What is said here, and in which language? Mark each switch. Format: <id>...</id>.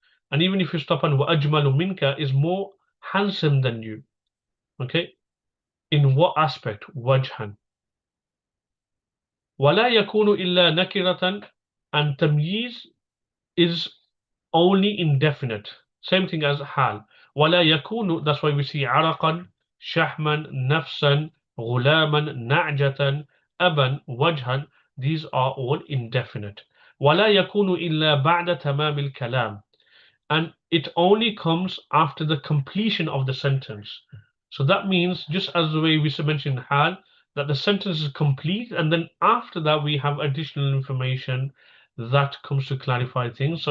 <en>And even if you stop on wa ajmalu minka, is more handsome than you. Okay? In what aspect? Wajhan.</en> <ar>ولا يكون إلا نكرة,</ar> <en>and tamyiz is only indefinite. Same thing as hal.</en> <ar>ولا يكون,</ar> <en>that's why we see</en> <ar>عرقا, شحما, نفسا, غلاما, نعجة, أبا, وجها.</ar> <en>These are all indefinite.</en> <ar>ولا يكون إلا بعد تمام الكلام,</ar> <en>and it only comes after the completion of the sentence. So that means, just as the way we mentioned in hal, that the sentence is complete, and then after that we have additional information that comes to clarify things.</en>